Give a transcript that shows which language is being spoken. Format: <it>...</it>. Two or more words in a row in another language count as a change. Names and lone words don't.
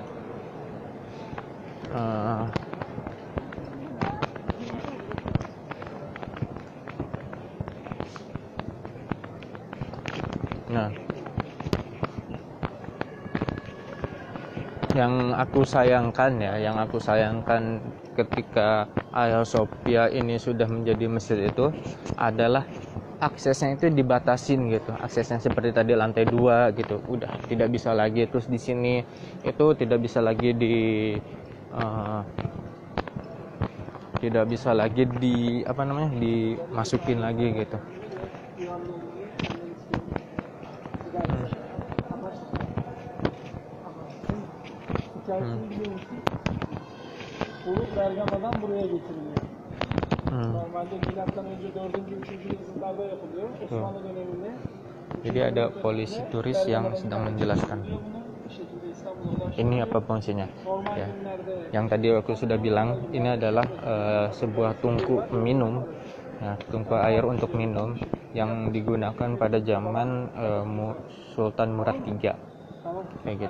<id>Nah, yang aku sayangkan ketika Hagia Sophia ini sudah menjadi masjid itu adalah aksesnya itu dibatasin gitu. Aksesnya seperti tadi lantai 2 gitu. Udah tidak bisa lagi, terus di sini itu tidak bisa lagi dimasukin lagi gitu.</id> <tr>Bergama'dan buraya getiriliyor. Normalde milattan önce 4. 3. yüzyıllarda yapılıyor. Osmanlı döneminde.</tr> <id>Jadi ada polisi turis yang sedang menjelaskan ini apa fungsinya ya. Yang tadi aku sudah bilang, ini adalah sebuah tungku minum ya, tungku air untuk minum yang digunakan pada zaman Sultan Murad III kayak gitu.</id>